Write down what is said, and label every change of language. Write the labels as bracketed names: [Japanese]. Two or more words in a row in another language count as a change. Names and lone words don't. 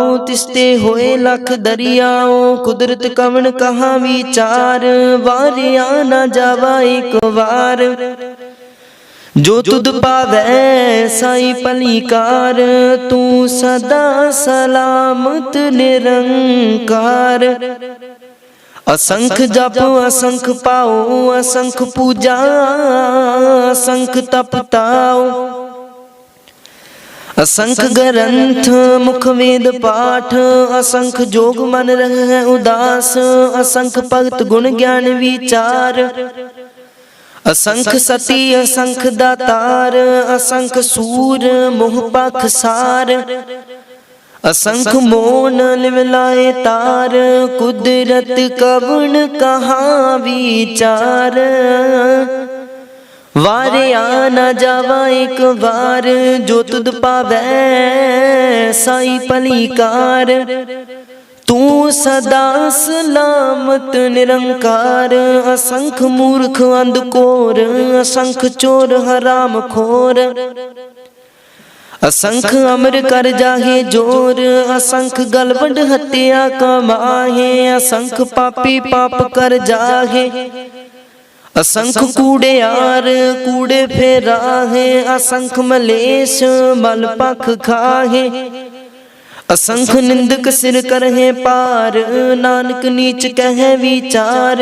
[Punjabi] ਤਿਸਤੇ ਹੋਏ ਲਖ ਦਰੀਆਓ, ਕੁਦਰਤ ਕਵਨ ਕਹਾ ਵਿਚਾਰ। ਵਾਰਿਆ ਨ ਜਾਵਾ ਏਕ ਵਾਰ, ਜੋ ਤੁਦ ਪਾਵੈ ਸਾਈ ਪਲੀਕਾਰ। ਤੂ ਸਦਾ ਸਲਾਮਤ ਨਿਰੰਕਾਰ, ਅਸੰਖ ਜਪ ਅਸੰਖ ਪਾਓ। ਅਸੰਖ ਪੂਜਾ ਅਸੰਖ ਤਪਤਾਓ, ਅਸੰਖ ਗ੍ਰੰਥ ਮੁਖ ਵੇਦ ਪਾਠ। ਅਸੰਖ ਜੋਗ ਮਨ ਰਹ ਉਦਾਸ, ਅਸੰਖ ਭਗਤ ਗੁਣ ਗਿਆਨ ਵਿਚਾਰ। ਅਸੰਖ ਸਤੀ ਅਸੰਖ ਦਾਤਾਰ, ਅਸੰਖ ਸੂਰ ਮੋਹ ਪਾਖਸਾਰ, ਅਸੰਖ ਮੋਨ ਲਿਵਲਾਏ ਤਾਰ, ਕੁਦਰਤ ਕਵਨ ਕਹਾਂ ਵਿਚਾਰ। ਵਾਰੇ ਆ ਨ ਜਾਵਾ ਏਕ ਬਾਰ, ਜੋ ਤੁਦ ਪਾਵੈ ਸਾਈ ਭਲੀਕਾਰ। ਤੂ ਸਦਾ ਸਲਾਮਤ ਨਿਰੰਕਾਰ, ਅਸੰਖ ਮੂਰਖ ਅੰਧਕੋਰ, ਅਸੰਖ ਚੋਰ ਹਰਾਮ ਖੋਰ, ਅਸੰਖ ਅਮਰ ਕਰ ਜਾਹੇ ਜੋਰ, ਅਸੰਖ ਗਲਵੰਡ ਹਤਿਆ ਕਮਾਹੇ, ਅਸੰਖ ਪਾਪੀ ਪਾਪ ਕਰ ਜਾਹੇ, ਅਸੰਖ ਕੂੜਿਆਰ ਕੂੜੇ ਫੇਰਾਹੇ, ਅਸੰਖ ਮਲੇਸ਼ ਮਲ ਪਖ ਖਾਹੇ, ਅਸੰਖ ਨਿੰਦਕ ਸਿਰ ਕਰਹੇ ਪਾਰ, ਨਾਨਕ ਨੀਚ ਕਹੇ ਵਿਚਾਰ।